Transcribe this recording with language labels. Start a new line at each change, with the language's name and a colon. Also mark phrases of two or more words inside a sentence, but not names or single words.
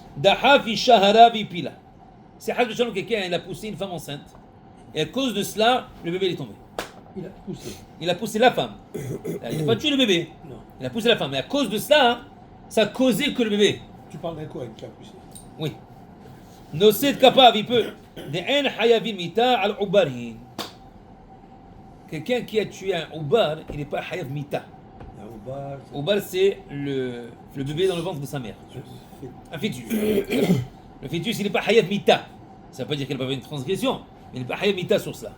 French: C'est
Hebrew: חס ושלום,
French: quelqu'un, il a poussé une femme enceinte. Et à cause de cela, le bébé est tombé. Il a poussé. Il a poussé la femme. Il n'a pas tué le bébé. Non. Il a poussé la femme. Mais à cause de cela, ça a causé que le bébé. Tu parles d'un Kohen qui a poussé. Oui.
Hebrew: נושא כפיו,
French: il peut.
Hebrew: דאין חייבין מיתה על עוברין.
French: Quelqu'un qui a tué un ubar, il n'est pas
Hebrew: חייב מיתה.
French: Un Ubar, c'est le bébé dans le ventre de sa mère. Un fœtus. Le fœtus, il n'est pas
Hebrew: חייב מיתה.
French: Ça ne veut pas dire qu'il n'a pas fait une transgression, mais il n'est pas
Hebrew: חייב מיתה
French: sur cela.